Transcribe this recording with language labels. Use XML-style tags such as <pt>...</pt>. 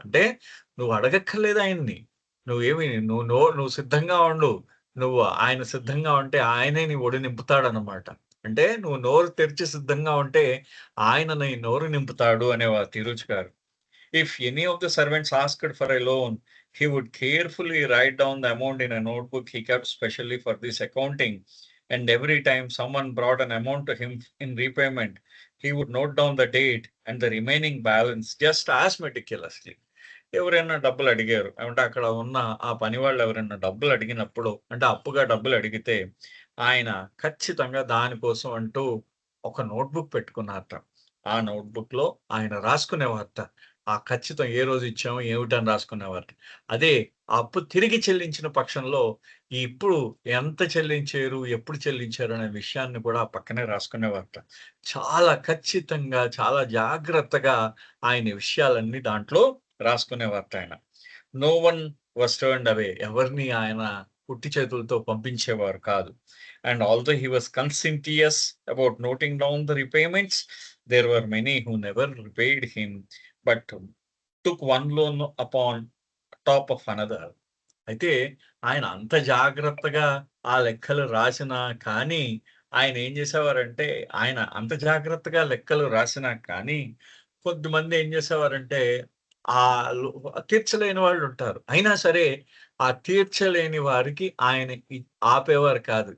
<te>అంటే నువ్వు అడగక్కర్లేదు ఆయన్ని, నువ్వు సిద్ధంగా ఉండు, నువ్వు ఆయన సిద్ధంగా ఉంటే ఆయనే నీ ఒడి నింపుతాడు అన్నమాట. అంటే నువ్వు నోరు తెరిచి సిద్ధంగా ఉంటే ఆయన నీ నోరు నింపుతాడు అనేవారు ఈరోజు గారు.</te> <en>If any of the servants asked for a loan, he would carefully write down the amount in a notebook he kept specially for this accounting. And every time someone brought an amount to him in repayment, he would note down the date and the remaining balance just as meticulously.</en> <te>ఎవరైనా డబ్బులు అడిగారు అంటే అక్కడ ఉన్న ఆ పని వాళ్ళు ఎవరైనా డబ్బులు అడిగినప్పుడు అంటే అప్పుగా డబ్బులు అడిగితే ఆయన ఖచ్చితంగా దానికోసం అంటూ ఒక నోట్బుక్ పెట్టుకున్నారట. ఆ నోట్బుక్ లో ఆయన రాసుకునేవారట. ఆ ఖచ్చితం ఏ రోజు ఇచ్చామో ఏమిటని రాసుకునేవారట. అదే ఆ అప్పు తిరిగి చెల్లించిన పక్షంలో ఇప్పుడు ఎంత చెల్లించారు, ఎప్పుడు చెల్లించారు అనే విషయాన్ని కూడా పక్కనే రాసుకునేవారట. చాలా ఖచ్చితంగా, చాలా జాగ్రత్తగా ఆయన విషయాలన్నీ దాంట్లో రాసుకునేవారట ఆయన.</te> <en>No one was turned away.</en> <te>ఎవరిని ఆయన ఉట్టి చేతులతో పంపించేవారు కాదు.</te> <en>And although he was conscientious about noting down the repayments, there were many who never repaid him, but took one loan upon top of another.</en> <te>అయితే ఆయన అంత జాగ్రత్తగా ఆ లెక్కలు రాసినా కానీ, ఆయన ఏం చేసేవారంటే, ఆయన అంత జాగ్రత్తగా లెక్కలు రాసినా కానీ, కొంతమంది ఏం చేసేవారంటే, ఆళ్ళు తీర్చలేని వాళ్ళుంటారు. అయినా సరే, ఆ తీర్చలేని వారికి ఆయన ఆపేవారు కాదు.</te>